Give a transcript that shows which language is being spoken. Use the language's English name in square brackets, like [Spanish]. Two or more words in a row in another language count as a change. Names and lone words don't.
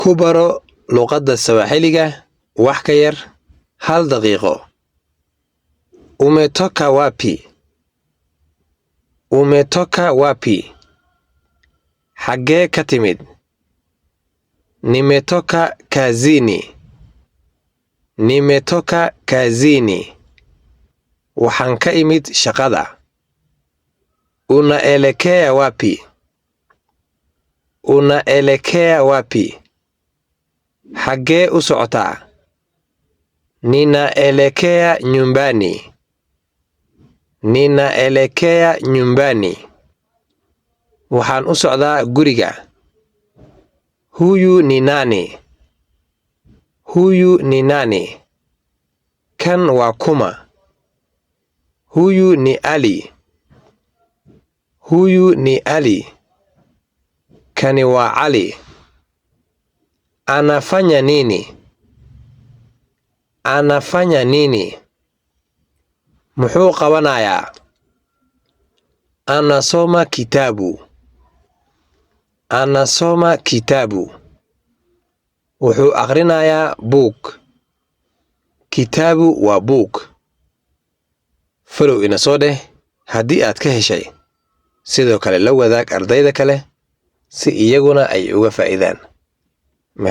[Somali] ku baro luqadda Swahiliga wax ka yar 1 daqiiqo. [Swahili] Umetoka wapi? Umetoka wapi? [Somali] Xagee ka timid? [Swahili] Nimetoka kazini. Nimetoka kazini. [Somali] Waxaan ka imid shaqada. [Swahili] Unaelekea wapi? Unaelekea wapi? [Somali] Xagee u socotaa? [Swahili] Ninaelekea nyumbani. Ninaelekea nyumbani. [Somali] Waxaan u socdaa guriga. [Swahili] Huyu ni nani? Huyu ni nani? [Somali] Kan waa kuma? [Swahili] Huyu ni Ali. Huyu ni Ali. [Somali] Kani waa Ali. [Swahili] Anafanya nini? Anafanya nini? [Somali] Muxuu qabanayaa? [Swahili] Anasoma kitabu. Anasoma kitabu. [Somali] Wuxuu aqrinayaa buug. Kitabu waa buug. Follow ina soo dheh haddii aad ka heshay. Sidoo kale la wadaag ardayda kale si iyaguna ay uga faa'iidaan.